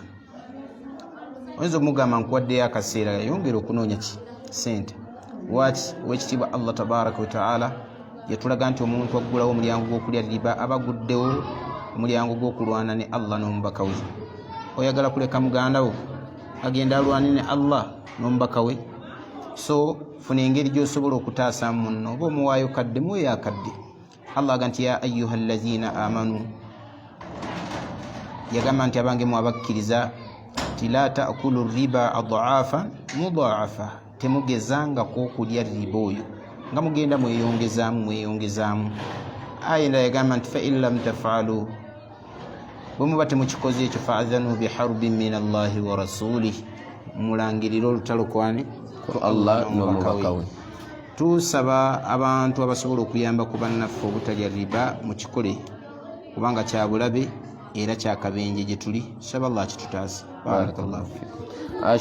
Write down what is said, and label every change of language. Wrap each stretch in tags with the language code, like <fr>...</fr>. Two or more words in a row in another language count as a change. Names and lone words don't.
<lg>Oyinza omugamba nkuwaddeyo akaseera yayongera okunoonya ssente wati owekitiibwa Allah</lg> <ar>تبارك وتعالى</ar> <lg>yatulaga nti omuntu aggulawo omulyango gw'okulya riba aba aguddewo omulyango gw'okulwana ne Allah n'omubaka we. Oyagala kuleka muganda wo agenda alwane ne Allah n'omubaka we? So funa engeri gy'osobola okutaasaamu munno oba omuwaayo kadde muweeyo akadde. Allah aga nti</lg> <ar>يا أيها الذين آمنوا</ar> <lg>yagamba nti abange mu abakkiriza ti</lg> <ar>لا تأكلوا الربا أضعافا مضاعفة</ar> <lg>temugezangako okulya riba oyo nga mugenda mweyongezaamu. Aya endala yagamba nti</lg> <ar>فإن لم تفعلوا</ar> <lg>bwe muba temukikoze ekyo</lg> <ar>فأذنوا بحرب من الله ورسوله</ar> <lg>mulangirire olutalo kwani ku Allah n'omubaka we. Tusaba abantu abasobola okuyamba ku bannaffe obutalya riba mu kikole kubanga kya bulabe era kyakabenje gye tuli. Saba Allah kitutaase.</lg> <ar>بارك الله فيكم.</ar>